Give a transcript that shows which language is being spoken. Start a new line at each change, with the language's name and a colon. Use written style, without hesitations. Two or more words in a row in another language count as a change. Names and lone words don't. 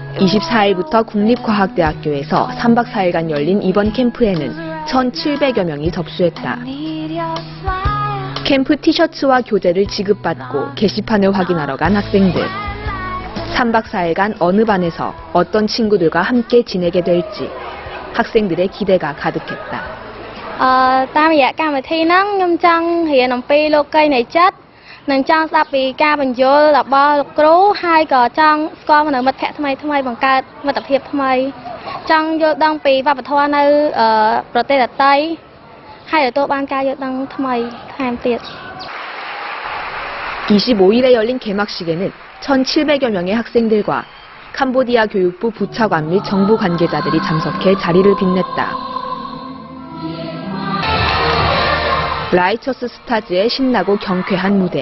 Korean: 24일부터 국립과학대학교에서 3박 4일간 열린 이번 캠프에는 1,700여 명이 접수했다. 캠프 티셔츠와 교재를 지급받고 게시판을 확인하러 간 학생들. 3박 4일간 어느 반에서 어떤 친구들과 함께 지내게 될지 학생들의 기대가 가득했다.
Khmer: តាមរយៈកម្មវិធីហ្នឹងខ្ញុំចង់រៀនអំពីលោកីនៃចិត្តនិងចង់ស្ដាប់ពីការបញ្យល់របស់លោកគ្រូហើយក៏ចង់ស្គាល់នៅមិត្តភ័ក្តិថ្មីៗបង្កើតមិត្តភាពថ្មីចង់យល់ដឹងពីវប្បធម៌នៅប្រទេសដទៃហើយទទួលបានការយល់ដឹងថ្មីថែមទៀត
Korean: 25일에 열린 개막식에는 1,700여 명의 학생들과 캄보디아 교육부 부차관 및 정부 관계자들이 참석해 자리를 빛냈다. 라이처스 스타즈의 신나고 경쾌한 무대.